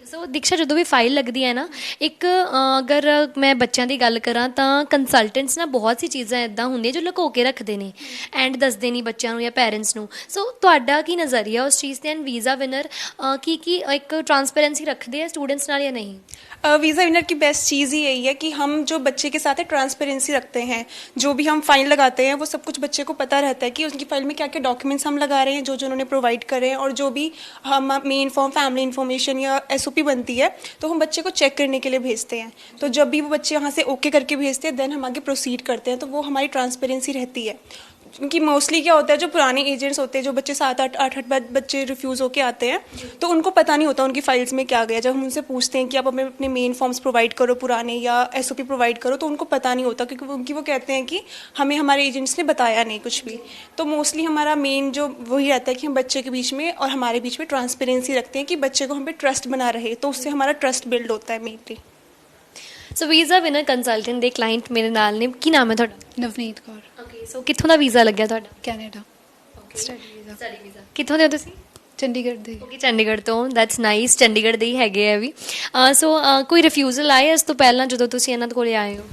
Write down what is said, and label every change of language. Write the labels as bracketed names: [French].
[Punjabi] ਸੋ ਦੀਕਸ਼ਾ, ਜਦੋਂ ਵੀ ਫਾਈਲ ਲੱਗਦੀ ਹੈ ਨਾ, ਇੱਕ ਅਗਰ ਮੈਂ ਬੱਚਿਆਂ ਦੀ ਗੱਲ ਕਰਾਂ ਤਾਂ ਕੰਸਲਟੈਂਟਸ ਨਾ ਬਹੁਤ ਸੀ ਚੀਜ਼ਾਂ ਇੱਦਾਂ ਹੁੰਦੀਆਂ ਜੋ ਲੁਕੋ ਕੇ ਰੱਖਦੇ ਨੇ ਐਂਡ ਦੱਸਦੇ ਨਹੀਂ ਬੱਚਿਆਂ ਨੂੰ ਜਾਂ ਪੈਰੈਂਟਸ ਨੂੰ। ਸੋ ਤੁਹਾਡਾ ਕੀ ਨਜ਼ਰੀਆ ਉਸ ਚੀਜ਼ 'ਤੇ? ਐਂਡ ਵੀਜ਼ਾ ਵਿਨਰ ਕੀ ਇੱਕ [Hindi] ट्रांसपेरेंसी रखते हैं [Punjabi] स्टूडेंट्स नाल या नहीं? [Hindi] वीज़ा विनर की बेस्ट चीज़ ही यही है कि हम जो बच्चे के साथ है ट्रांसपेरेंसी रखते हैं। जो भी हम फाइल लगाते हैं वो सब कुछ बच्चे को पता रहता है कि उनकी फाइल में क्या क्या डॉक्यूमेंट्स हम लगा रहे हैं, जो उन्होंने प्रोवाइड करे हैं, और जो भी हम मेन फॉर्म फैमिली इन्फॉर्मेशन या SOP बनती है तो हम बच्चे को चेक करने के लिए भेजते हैं। तो जब भी वो बच्चे वहाँ से ओके करके भेजते हैं देन हम आगे प्रोसीड करते हैं। तो वो हमारी ट्रांसपेरेंसी रहती है। क्योंकि मोस्टली क्या होता है, जो पुराने एजेंट्स होते हैं, जो बच्चे 7-8 बाद बच्चे रिफ्यूज़ होके आते हैं तो उनको पता नहीं होता उनकी फाइल्स में क्या गया। जब हम उनसे पूछते हैं कि आप अपने मेन फॉर्म्स प्रोवाइड करो पुराने या SOP प्रोवाइड करो, तो उनको पता नहीं होता क्योंकि वो कहते हैं कि हमें हमारे एजेंट्स ने बताया नहीं कुछ भी। तो मोस्टली हमारा मेन जो वही रहता है कि हम बच्चे के बीच में और हमारे बीच में ट्रांसपेरेंसी रखते हैं कि बच्चे को हम पे ट्रस्ट बना रहे, तो उससे हमारा ट्रस्ट बिल्ड होता है मेनली। [Punjabi] सो वीज़ा विनर कंसलटेंट ਦੇ ਕਲਾਇੰਟ ਮੇਰੇ ਨਾਲ ਨੇ। ਕੀ ਨਾਮ ਹੈ ਤੁਹਾਡਾ? ਨਵਨੀਤ ਕੌਰ। ਓਕੇ, ਸੋ ਕਿੱਥੋਂ ਦਾ ਵੀਜ਼ਾ ਲੱਗਿਆ ਤੁਹਾਡਾ? ਕੈਨੇਡਾ। Study visa. ਕਿੱਥੋਂ ਦੇ ਹੋ ਤੁਸੀਂ? ਚੰਡੀਗੜ੍ਹ ਦੇ ਓਕੇ ਚੰਡੀਗੜ੍ਹ ਤੋਂ ਦੈਟਸ ਨਾਈਸ ਚੰਡੀਗੜ੍ਹ ਦੇ ਹੀ ਹੈਗੇ ਆ ਵੀ ਸੋ ਕੋਈ ਰਿਫਿਊਜ਼ਲ ਆਏ ਇਸ ਤੋਂ ਪਹਿਲਾਂ ਜਦੋਂ ਤੁਸੀਂ ਇਹਨਾਂ ਦੇ ਕੋਲੇ ਆਏ ਹੋ